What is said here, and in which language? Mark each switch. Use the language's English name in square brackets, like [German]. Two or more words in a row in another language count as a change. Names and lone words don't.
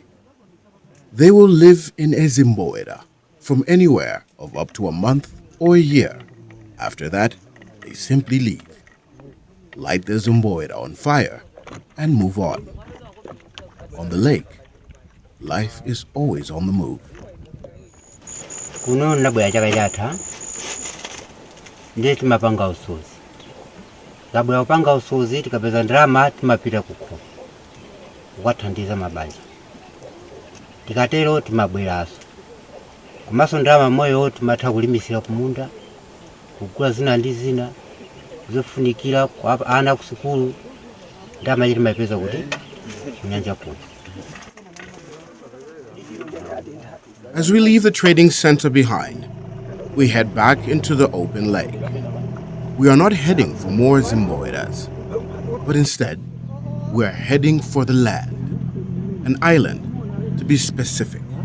[English] They will live in a Zimboera from anywhere of up to a month or a year. After that, they simply leave, light their Zimboera on fire, and move on. On the lake, life is always on the move. [Nyanja] Kuno nabwera chaka chatha ndiye timapanga usuzi. Kabwera kupanga usuzi tikapeza ndalama timapita kukho kukathandiza mabanja. Tikatero timabweraso. Komanso ndalama moyo timatha kulimisira kumunda, kugula zina ndi zina zofunikira kwa ana ku sukulu, ndalama ili timapeza kuti kunyanja kuno. [English] As we leave the trading center behind, we head back into the open lake. We are not heading for more Zimboeras, but instead, we are heading for the land, an island to be specific.